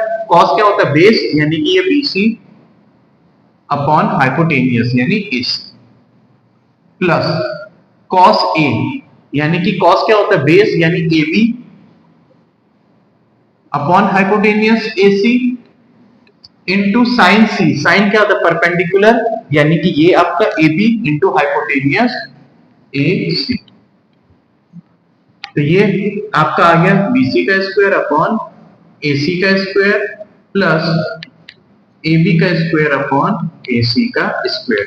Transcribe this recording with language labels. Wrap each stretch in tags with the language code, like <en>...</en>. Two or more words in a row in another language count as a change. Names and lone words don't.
<hi>cos क्या होता है, बेस, यानी कि ये</hi> <en>BC upon hypotenuse</en> <hi>यानी</hi> <en>AC, plus cos A,</en> <hi>यानी कि cos क्या होता है, बेस, यानी</hi> <en>AB upon hypotenuse AC, into sin C,</en> <hi>sin क्या होता है, परपेंडिकुलर, यानी कि ये आपका</hi> <en>AB into hypotenuse AC.</en> <hi>तो ये आपका आ गया BC का</hi> <en>square upon AC</en> <hi>का</hi> <en>square plus AB</en> <hi>का</hi> <en>square upon AC</en> <hi>का स्क्वायर।</hi>